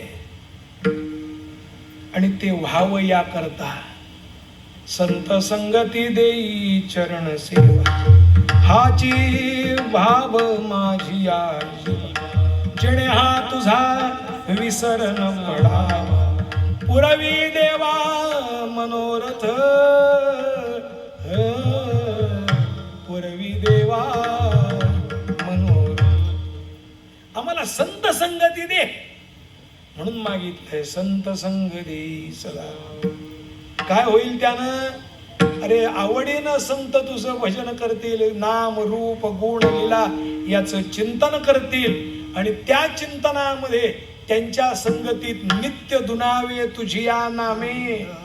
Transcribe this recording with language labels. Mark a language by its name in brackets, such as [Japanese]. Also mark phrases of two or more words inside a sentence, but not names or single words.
[Marathi] आणि ते व्हावं याकरता संत संगती देई चरण सेवा. हाची भाव माझी आजी, जेणे हा तुझा विसर न पडावा. पुरवी देवा मनोरथ, पुरवी देवा मनोरथ. आम्हाला संत संगती दे म्हणून मागितलंय. संत संग देई सदा. काय होईल त्यानं? अरे आवडीनं संत तुझं भजन करतील, नाम रूप गुण लीला याचं चिंतन करतील आणि त्या चिंतनामध्ये त्यांच्या संगतीत नित्य दुनावे तुझी या नामे.